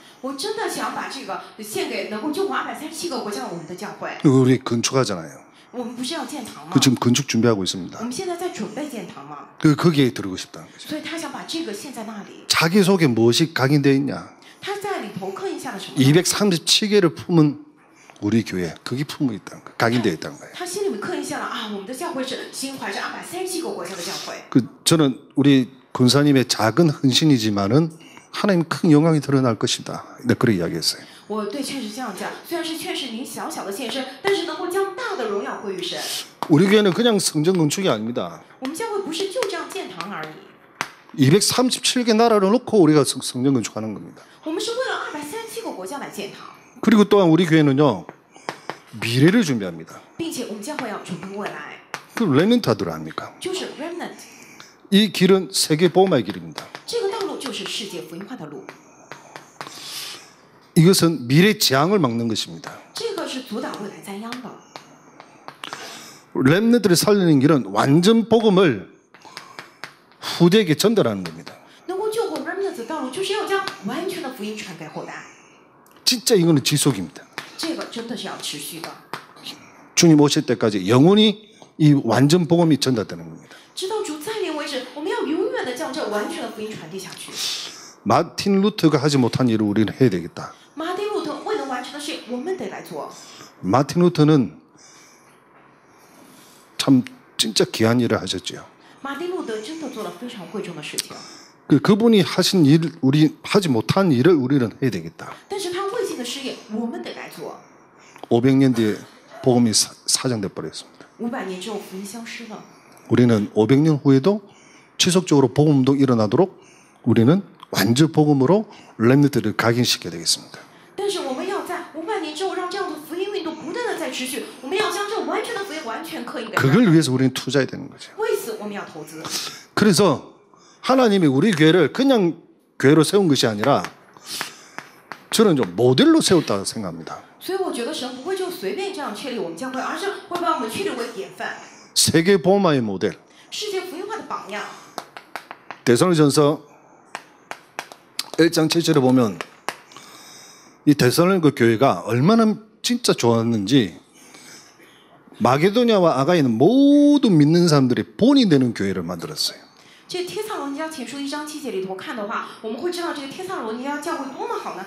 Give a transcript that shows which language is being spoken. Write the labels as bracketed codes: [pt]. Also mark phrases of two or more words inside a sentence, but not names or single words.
[zh] 我真的想把这个献给能够救活237个国家的我们的教会。 [ko] 우리 건축하잖아요. [zh] 我们不是要建堂吗？ [ko] 그 지금 건축 준비하고 있습니다. [zh] 我们现在在准备建堂嘛， [ko] 거기에 드리고 싶다는 거죠. [zh] 所以他想把这个献在那里。 [ko] 자기 속에 무엇이 각인되어 있냐? [zh] 他在里头刻印下了什么？ [ko] 237개를 품은 우리 교회, 그게 품어 있다는 거예요. 각인되어 있다는 거예요. [zh] 他心里面刻印下了啊，我们的教会是心怀着237个国家的教会。 [ko] 저는 우리 권사님의 작은 헌신이지만은 하나님 큰 영광이 드러날 것이다. 네, 그렇게 이야기했어요. [zh] 我对劝是这样讲，虽然是劝是您小小的献身，但是能够将大的荣耀归于神。 [ko] 우리 교회는 그냥 성전 건축이 아닙니다. [zh] 我们教会不是就这样建堂而已， [ko] 237개 나라를 놓고 우리가 성전 건축하는 겁니다. [zh] 我们是为了237个国家来建堂， [ko] 그리고 또한 우리 교회는요, 미래를 준비합니다. [zh] 并且我们教会要准备未来， [ko] 그 레멘타들 아닙니까? [zh] 就是 remnant， [ko] 이 길은 세계 보험의 길입니다. [zh] 这个道路就是世界福音化的路， [ko] 이것은 미래 재앙을 막는 것입니다. [zh] 这个是阻挡未来灾殃的。 [ko] 렘너들을 살리는 길은 완전 복음을 후대에게 전달하는 겁니다. [zh] 能够救活 remnant 的道路，就是要将完全的福音传给后代， [ko] 진짜 이거는 지속입니다. [zh] 这个真的是要持续的， [ko] 주님 오실 때까지 영원히 이 완전 복음이 전달되는 겁니다. [zh] 直到主再临为止，我们要永远的将这完全的福音传递下去。 [ko] 마틴 루터가 하지 못한 일을 우리는 해야 되겠다. [zh] 马丁路德未能完成的事，我们得来做。 [ko] 마틴 루터는 참 진짜 귀한 일을 하셨죠. [zh] 马丁路德真的做了非常贵重的事情， [ko] 그분이 하신 일, 우리 하지 못한 일을 우리는 해야 되겠다. [zh] 但是他未尽的事业，我们得来做。 [ko] 500년 뒤에 복음이 사장돼 버렸습니다. [zh] 500 年之后，福音消失了。 [ko] 우리는 500년 후에도 지속적으로 복음도 일어나도록 우리는 완전 복음으로 렘너들을 각인시켜야 되겠습니다. [zh] 但是我们要在500年之后，让这样的福音运动不断的在持续。我们要将这完全的福音完全刻印给人。 [ko] 그걸 위해서 우리는 투자해야 되는 거죠. [zh] 为此，我们要投资。 [ko] 그래서 하나님이 우리 교회를 그냥 교회로 세운 것이 아니라 저는 좀 모델로 세웠다고 생각합니다. [zh] 所以我觉得神不会就随便这样确立我们教会，而是会把我们确立为典范， [ko] 세계 보험화의 모델. [zh] 世界福音化的榜样。 [ko] 데살로니가전서 1장 7절에 보면 이 데살로니가 교회가 얼마나 진짜 좋았는지 마게도냐와 아가이는 모두 믿는 사람들이 본이 되는 교회를 만들었어요. [zh] 这帖撒罗尼迦前书1章7节里头看的话，我们会知道这个帖撒罗尼迦教会多么好呢？